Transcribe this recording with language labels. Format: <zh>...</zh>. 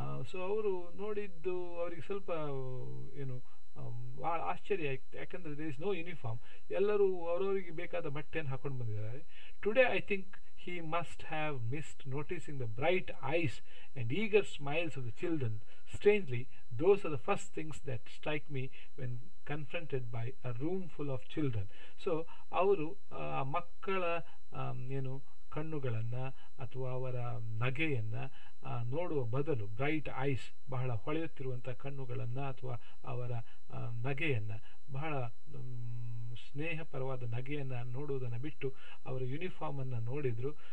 <kn>So ಅವರು ನೋಡಿದ್ದು ಅವರಿಗೆ ಸ್ವಲ್ಪ ಏನು ಭಾಳ ಆಶ್ಚರ್ಯ ಆಯ್ತು. ಯಾಕಂದರೆ</kn> <en>there is no uniform,</en> <kn>ಎಲ್ಲರೂ ಅವರವರಿಗೆ ಬೇಕಾದ ಬಟ್ಟೆಯನ್ನು ಹಾಕೊಂಡು ಬಂದಿದ್ದಾರೆ.</kn> <en>Today I think he must have missed noticing the bright eyes and eager smiles of the children. Strangely, those are the first things that strike me when confronted by a room full of children.</en> <kn>So ಅವರು ಮಕ್ಕಳ ಏನು ಕಣ್ಣುಗಳನ್ನು ಅಥವಾ ಅವರ ನಗೆಯನ್ನು ನೋಡುವ ಬದಲು,</kn> <en>bright eyes,</en> <kn>ಬಹಳ ಹೊಳೆಯುತ್ತಿರುವಂಥ ಕಣ್ಣುಗಳನ್ನು ಅಥವಾ ಅವರ ನಗೆಯನ್ನು, ಬಹಳ ಸ್ನೇಹಪರವಾದ ನಗೆಯನ್ನು ನೋಡುವುದನ್ನು ಬಿಟ್ಟು ಅವರ ಯೂನಿಫಾರ್ಮನ್ನು ನೋಡಿದರು.</kn>